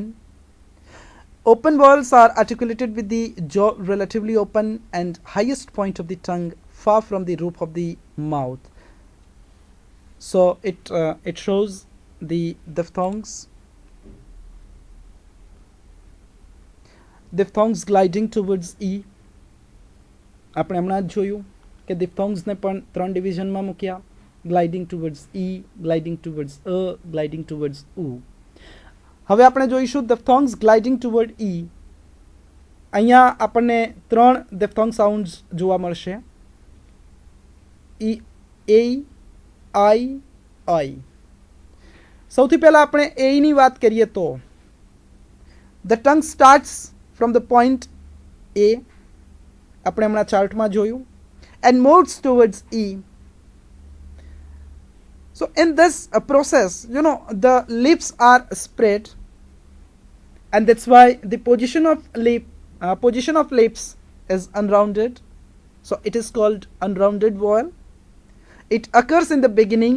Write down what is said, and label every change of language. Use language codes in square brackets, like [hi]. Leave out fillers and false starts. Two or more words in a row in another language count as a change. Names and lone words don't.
[en] Open vowels are articulated with the jaw relatively open and highest point of the tongue far from the roof of the mouth. So it shows the diphthongs. Diphthongs gliding towards E. [gu] આપણે હમણાં જ જોયું કે diphthongs ને પણ ત્રણ ડિવિઝનમાં મૂક્યા, [en] gliding towards E, gliding towards gliding towards U. [gu] હવે આપણે જોઈશું [en] diphthongs gliding toward E. [gu] અહીંયા આપણને ત્રણ [en] diphthong sounds [gu] જોવા મળશે, [en] E, A, I, I. [gu] સૌથી પહેલા આપણે A ની વાત કરીએ તો [en] the tongue starts from the point A, [gu] આપણે હમણાં ચાર્ટમાં જોયું, [en] and moves towards E. So in this process, the lips are spread, and that's why the position of lips is unrounded. So it is called unrounded vowel. It occurs in the beginning.